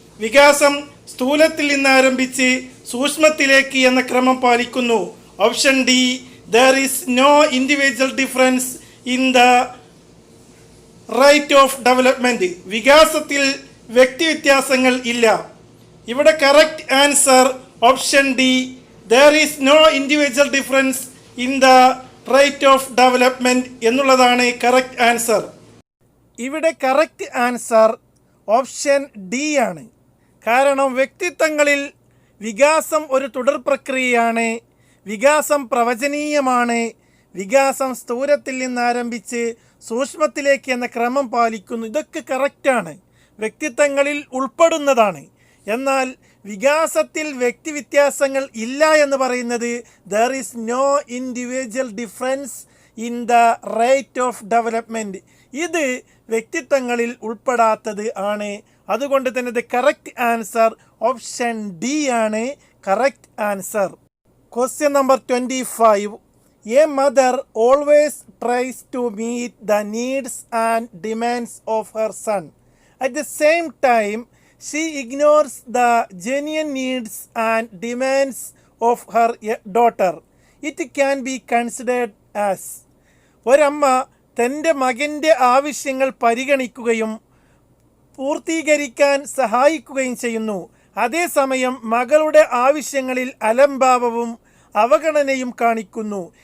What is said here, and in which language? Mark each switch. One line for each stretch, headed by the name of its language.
Malayalam: വികാസം സ്ഥൂലത്തിൽ നിന്ന് ആരംഭിച്ച് സൂക്ഷ്മത്തിലേക്ക് എന്ന ക്രമം പാലിക്കുന്നു. Option D
English: there is no individual difference in the rate of development.
Malayalam: വികാസത്തിൽ വ്യക്തിവ്യത്യാസങ്ങൾ ഇല്ല.
English: ഇവിടെ correct answer option D there is no individual difference in the rate of development
Malayalam: എന്നുള്ളതാണ് കറക്റ്റ് ആൻസർ.
English: ഇവിടെ correct answer option D ആണ്.
Malayalam: കാരണം വ്യക്തിത്വങ്ങളിൽ വികാസം ഒരു തുടർ പ്രക്രിയയാണ്. വികാസം പ്രവചനീയമാണ്. വികാസം സ്ഥൂലത്തിൽ നിന്ന് ആരംഭിച്ച് സൂക്ഷ്മത്തിലേക്ക് എന്ന ക്രമം പാലിക്കുന്നു. ഇതൊക്കെ കറക്റ്റാണ്, വ്യക്തിത്വങ്ങളിൽ ഉൾപ്പെടുന്നതാണ്. എന്നാൽ വികാസത്തിൽ വ്യക്തിവ്യത്യാസങ്ങൾ ഇല്ല എന്ന് പറയുന്നത്
English: There is no individual difference in the rate of development.
Malayalam: ഇത് വ്യക്തിത്വങ്ങളിൽ ഉൾപ്പെടാത്തത് ആണ്. അതുകൊണ്ട് തന്നെ
English: the correct answer option D
Malayalam: ആണ് correct answer.
English: Question number 25. A mother always tries to meet the needs and demands of her son. At the same time, she ignores the genuine needs and demands of her daughter. It can be considered as
Malayalam: ഒരമ്മ തൻ്റെ മകൻ്റെ ആവശ്യങ്ങൾ പരിഗണിക്കുകയും പൂർത്തീകരിക്കാൻ സഹായിക്കുകയും ചെയ്യുന്നു. അതേസമയം മകളുടെ ആവശ്യങ്ങളിൽ അലംഭാവവും അവഗണനയും കാണിക്കുന്നു.